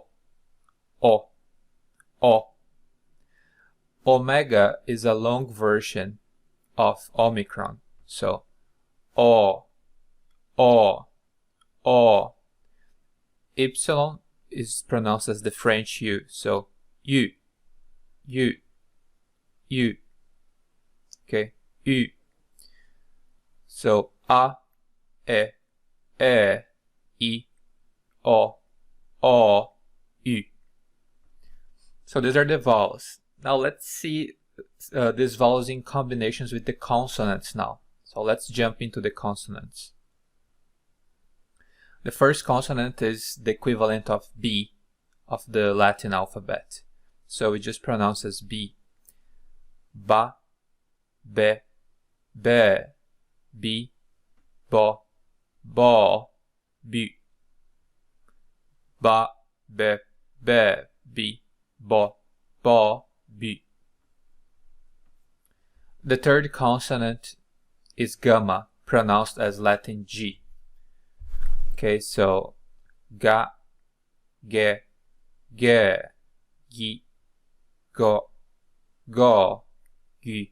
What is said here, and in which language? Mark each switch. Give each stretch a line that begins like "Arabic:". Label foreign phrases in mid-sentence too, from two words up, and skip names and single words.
English: O. O. Omega is a long version of Omicron, so O. O. O. Epsilon is pronounced as the French U, so U. U. U. Okay, U. So A, E, I, O, U. So these are the vowels. Now let's see these vowels in combinations with the consonants now. So let's jump into the consonants. The first consonant is the equivalent of B of the Latin alphabet. So we just pronounce as B. Ba, be, be, bi, bo, bo, bu. Ba, be, bi, bo, bo, bu. The third consonant is gamma, pronounced as Latin G. Okay, so ga, ge, ge, gi, go, go, gi.